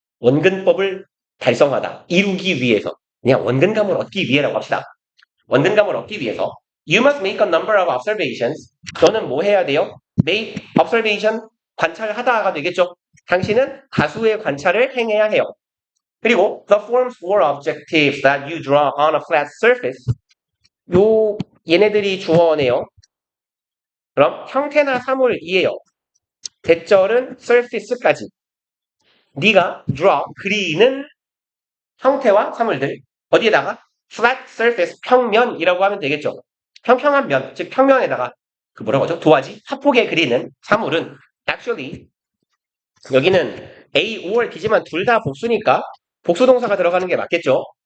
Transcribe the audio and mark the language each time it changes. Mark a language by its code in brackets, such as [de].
[ko] 원근법을 달성하다, 이루기 위해서 그냥 원근감을 얻기 위해라고 합시다. 원근감을 얻기 위해서 [en] You must make a number of observations. [ko] 너는 뭐 해야 돼요? [en] Make observation, [ko] 관찰하다가 되겠죠. 당신은 다수의 관찰을 행해야 해요. [en] 그리고 the forms or objectives that you draw on a flat surface. [ko] 얘네들이 주어네요. 그럼 형태나 사물이에요. 대절은 surface까지. 네가 draw, 그리는 형태와 사물들 어디에다가 [en] flat surface, [ko] 평면이라고 하면 되겠죠. 평평한 면, 즉 평면에다가 그 뭐라고 하죠? 도화지, 화폭에 그리는 사물은 actually 여기는 A or B지만 둘 다 복수니까 복수 동사가 들어가는 게 맞겠죠.